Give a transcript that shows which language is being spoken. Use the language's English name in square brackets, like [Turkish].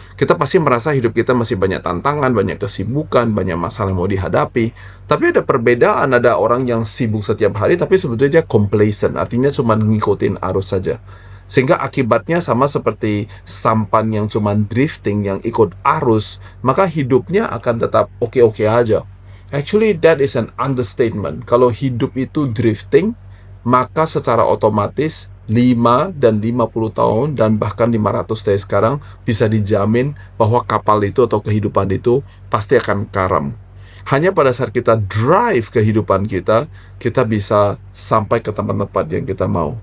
[Indonesian] Kita pasti merasa hidup kita masih banyak tantangan, banyak kesibukan, banyak masalah yang mau dihadapi. Tapi ada perbedaan, ada orang yang sibuk setiap hari, tapi sebetulnya dia complacent, artinya cuma ngikutin arus saja. Sehingga akibatnya sama seperti sampan yang cuma drifting, yang ikut arus, maka hidupnya akan tetap oke-oke aja. [English] Actually, that is an understatement. [Indonesian] Kalau hidup itu drifting, maka secara otomatis 5 dan 50 tahun dan bahkan 500 tahun sekarang bisa dijamin bahwa kapal itu atau kehidupan itu pasti akan karam. Hanya pada saat kita drive kehidupan kita, kita bisa sampai ke tempat-tempat yang kita mau.